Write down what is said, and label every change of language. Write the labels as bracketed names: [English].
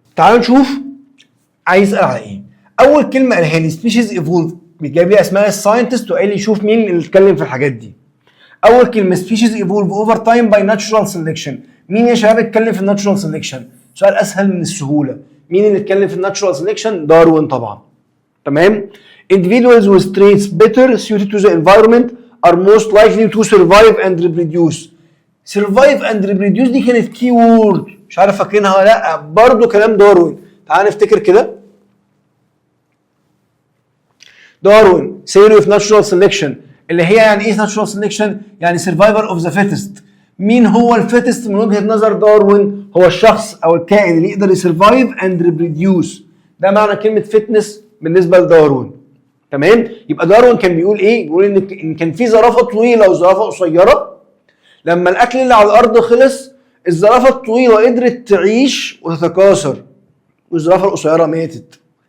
[Arabic] تعالوا نشوف عايز اسال على ايه. اول كلمه قالها لي سبيشيز ايفولف، بيجيب لي اسماء الساينتست وقال لي شوف مين اللي اتكلم في الحاجات دي. اول كلمه سبيشيز ايفولف اوفر تايم باي ناتشورال سيلكشن. مين يا شباب اتكلم في الناتشورال سيلكشن؟ سؤال اسهل من السهوله. مين اللي اتكلم في الناتشورال سيلكشن؟ داروين طبعا. تمام. [English] individuals with traits better suited to the environment are most likely to survive and reproduce. survive and reproduce [Arabic] دي كانت كي وورد، مش عارف فاكرينها ولا لا، برضه كلام داروين. تعال نفتكر كده. داروين [English] theory of natural selection [Arabic] اللي هي يعني ايه natural selection؟ يعني [English] survivor of the fittest. [Arabic] مين هو الفيتست من وجهة نظر داروين؟ هو الشخص او الكائن اللي يقدر يسرفايف اند ريبروديوس. ده معنى كلمة فيتنس بالنسبة لداروين. تمام؟ يبقى داروين كان بيقول ايه؟ بيقول ان كان في زرافة طويلة وزرافة قصيرة. لما الاكل اللي على الارض خلص الزرافة الطويلة قدرت تعيش وتتكاثر والزرافة القصيرة ماتت.